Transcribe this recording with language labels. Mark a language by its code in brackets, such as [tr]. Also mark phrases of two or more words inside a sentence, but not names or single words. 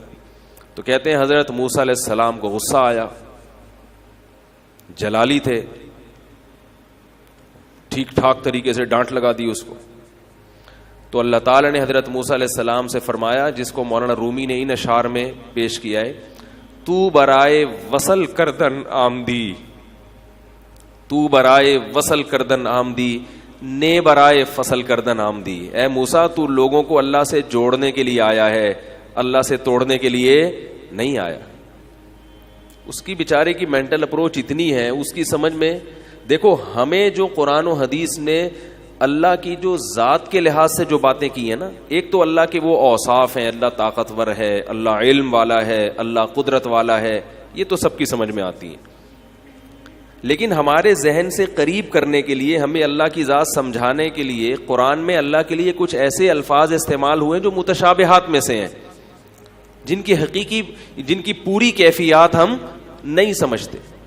[ur] تو کہتے ہیں حضرت موسیٰ علیہ السلام کو غصہ آیا، جلالی تھے، ٹھیک ٹھاک طریقے سے ڈانٹ لگا دی اس کو۔ تو اللہ تعالی نے حضرت موسیٰ علیہ السلام سے فرمایا، جس کو مولانا رومی نے ان اشعار میں پیش کیا ہے، [fa] تو برائے وصل کردن آمدی، تو برائے وصل کردن آمدی، نے برائے فصل کردن آمدی۔ [ur] اے موسیٰ تو لوگوں کو اللہ سے جوڑنے کے لیے آیا ہے، اللہ سے توڑنے کے لیے نہیں آیا۔ اس کی بیچارے کی [en] mental approach [ur] اتنی ہے، اس کی سمجھ میں دیکھو، ہمیں جو قرآن و حدیث نے اللہ کی جو ذات کے لحاظ سے جو باتیں کی ہیں نا، ایک تو اللہ کے وہ اوصاف ہیں، اللہ طاقتور ہے، اللہ علم والا ہے، اللہ قدرت والا ہے، یہ تو سب کی سمجھ میں آتی ہیں، لیکن ہمارے ذہن سے قریب کرنے کے لیے، ہمیں اللہ کی ذات سمجھانے کے لیے قرآن میں اللہ کے لیے کچھ ایسے الفاظ استعمال ہوئے جو متشابہات میں سے ہیں، جن کی پوری کیفیات ہم نہیں سمجھتے۔